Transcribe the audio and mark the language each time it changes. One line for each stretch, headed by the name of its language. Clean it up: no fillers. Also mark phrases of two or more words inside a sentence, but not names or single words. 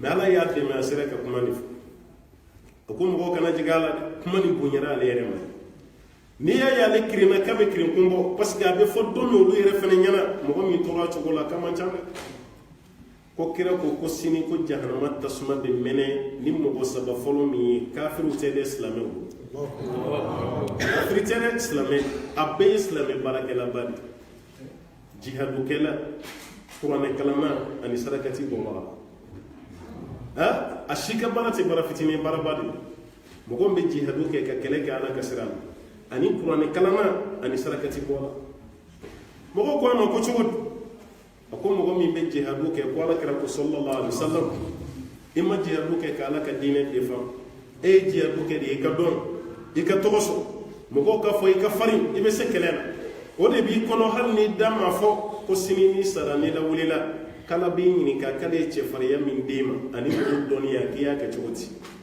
Bambara: mais ala y'a dɛmɛ a sera ka kuma de fɔ a ko mɔgɔw kana jigin a la dɛ kuma nin bonyara ale yɛrɛ ma n'i y'a ye ale kirinna k'a bɛ kirin kun bɔ
French: parce que
Bambara: a bɛ fɔ don min olu yɛrɛ fɛnɛ ɲɛna mɔgɔ min tora a cogo la k'a man ca dɛ ko kira ko sini ko jahanama tasuma de mɛnɛ ni mɔgɔ saba fɔlɔ min ye kafiriw tɛ dɛ silamɛw kafiri tɛ dɛ silamɛ a bɛɛ ye silamɛ baarakɛlaba de jihadukɛla kuranɛ kalama ani sarakati bɔbaga a si ka baara tɛ baara fitinin baaraba de mɔgɔ min bɛ jihadu kɛ ka kɛlɛ kɛ ala ka sira la ani kuranɛ kalama ani sarakati bɔla mɔgɔ ko a ma ko cogo di a ko mɔgɔ min bɛ jihadu kɛ ko ala kɛra ko
Arabic: صلى الله عليه وسلم
Bambara: i ma jihadu kɛ ka ala ka diinɛ defan e ye jihadu kɛ de i ka dɔn i ka tɔgɔ sɔrɔ mɔgɔw ka fɔ i ka farin i bɛ se kɛlɛ la o de b'i kɔnɔ hali ni da ma fɔ ko sini ni sara ni lawulila kala b'i ɲininka k'ale ye cɛfarinya min d'e ma ani mɔgɔw dɔnniya k'i y'a kɛ cogo di